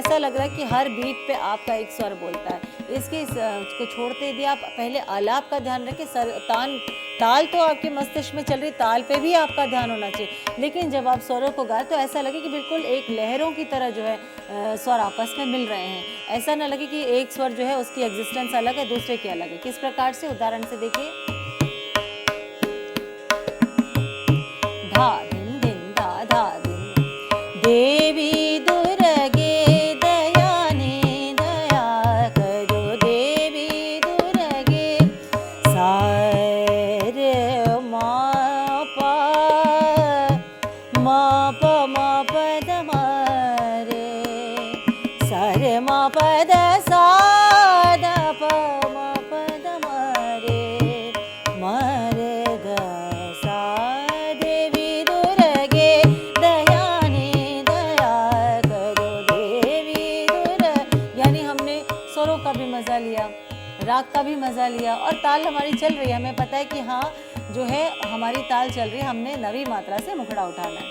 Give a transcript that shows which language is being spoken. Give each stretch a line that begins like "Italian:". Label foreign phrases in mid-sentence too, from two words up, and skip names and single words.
Hindi: लग रहा है कि हर बीट पे आपका एक स्वर बोलता है। इसके को छोड़ते यदि आप पहले आलाप का ध्यान रखें, ताल तो आपके मस्तिष्क में चल रही, ताल पे भी आपका ध्यान होना चाहिए, लेकिन जब आप स्वरों को गाएं तो ऐसा लगे कि बिल्कुल एक लहरों की तरह जो है स्वर आपस में मिल रहे हैं। ऐसा ना लगे कि एक स्वर जो है उसकी एग्जिस्टेंस अलग है, दूसरे की अलग है। किस प्रकार से, उदाहरण से देखिए, धा धिन धिन धा धा धिन, देवी दुर्गे दयानी दया करो, देवी दुर्गे सा रे मा प द मा रे, सा रे मा प द सा द प मा प द मा रे, मा रे ग सा, देवी दुर्गे दयानी दया करो, देवी यानी हमने स्वरों का भी मजा लिया, राग का भी मजा लिया, और ताल हमारी चल रही है, हमें पता है कि हाँ जो है हमारी ताल चल रही है, हमने नवी मात्रा से मुखड़ा उठाना है।